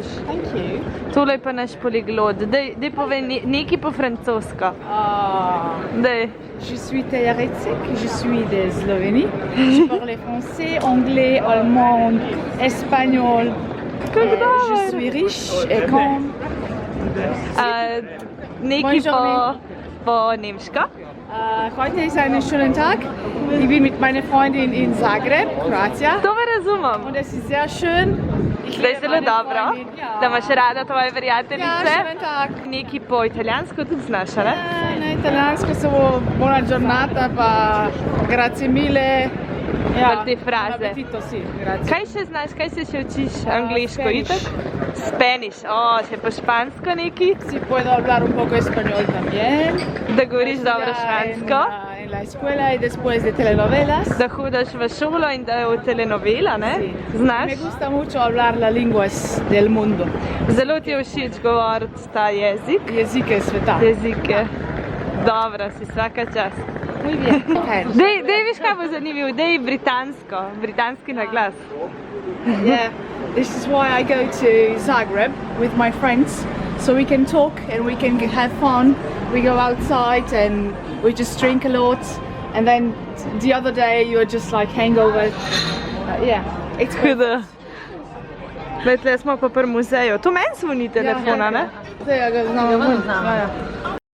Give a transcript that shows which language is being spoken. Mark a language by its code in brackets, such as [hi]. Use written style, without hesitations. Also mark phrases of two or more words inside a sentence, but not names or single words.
[en] Thank you. [sl] Tole je pa naš poliglot. Daj povej nekaj po francosko. Daj. [fr] Je suis Tejarecek, je suis de Slovénie. Je parle français, anglais, allemand, espagnol. Je suis riche et calm. [sl] Nekaj po nemško. [de] Heute ist ein schöner Tag. Ich bin mit meiner Freundin in Zagreb, Kroatija. [sl] To me razumem. [de] Und es ist sehr schön. [sl] Zdaj je zelo dobro, da imaš rada tvoje prijateljice. [de] Ja, schönen Tag. [sl] Nekaj po italijansko tudi znaš, ne? Na italijansko samo [it] buona giornata, [sl] pa [it] grazie mille. [sl] Pa te fraze. [it] Buon appetito, sì, grazie. [sl] Kaj še znaš, kaj se še učiš? Angliško, itak? Spanish. Še po špansko neki? [es] Si puedo hablar un poco español también. [sl] Da govoriš dobro špansko? [es] En la escuela y después de telenovelas. [sl] Da hodiš v šolo in da je v telenovela, ne? Znaš? [es] Me gusta mucho hablar las lenguas del mundo. [sl] Zelo ti je všeč govoriti ta jezik? Jezike sveta. Jezike. Dobro, si vsaka čast. [es] Muy bien. [sl] Dej, viš kaj bo zanimivo? Dej britansko, britanski naglas. [en] Yeah, this is why I go to Zagreb with my friends, so we can talk and we can have fun. We go outside and we just drink a lot, and then the other day you're just like hangover. Yeah, it's good. [sl] Tle smo pa pri muzeju. To meni zvoni telefona, ne? Ja, ga znamo.